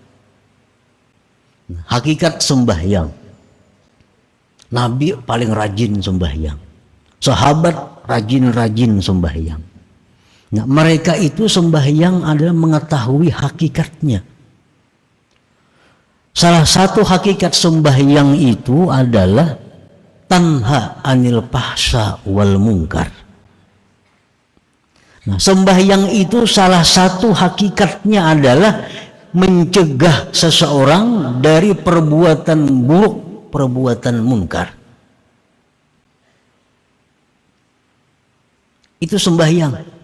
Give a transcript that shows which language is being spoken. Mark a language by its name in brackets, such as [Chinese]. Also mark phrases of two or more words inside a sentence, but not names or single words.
[Indonesian] Hakikat sembahyang, Nabi paling rajin sembahyang, sahabat rajin-rajin sembahyang. Nah, mereka itu sembahyang adalah mengetahui hakikatnya. Salah satu hakikat sembahyang itu adalah [Arabic] تنهى عن الفحشاء والمنكر. [Indonesian] Nah, sembahyang itu salah satu hakikatnya adalah mencegah seseorang dari perbuatan buruk, perbuatan munkar. Itu sembahyang.